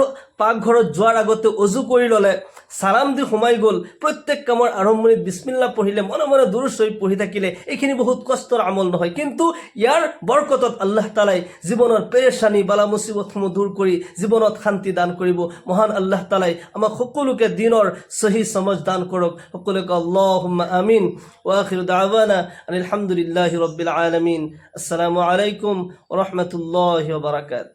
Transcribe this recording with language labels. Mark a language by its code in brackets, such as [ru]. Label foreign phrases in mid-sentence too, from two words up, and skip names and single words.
[as] পাকঘৰত যোৱাৰ আগতে অজু কৰি ল'লে সালাম দি সোমাই গ'ল প্ৰত্যেক কামৰ আৰম্ভণিত বিসমিল্লাহ পঢ়িলে মনে মনে দুৰুদ শৰীফ পঢ়ি থাকিলে এইখিনি বহুত কষ্টৰ আমল নহয় কিন্তু ইয়াৰ বৰকতত আল্লাহ তাআলাই জীৱনৰ পেৰেশানি বালা মুসিবতসমূহ দূৰ কৰি জীৱনত শান্তি দান কৰিব মহান আল্লাহ তাআলাই আমাক সকলোকে দিনৰ সহি সমজ দান কৰক সকলোকে [ar] اللهم آمين وآخر دعوانا الحمد لله رب العالمين السلام عليكم ورحمة الله وبركاته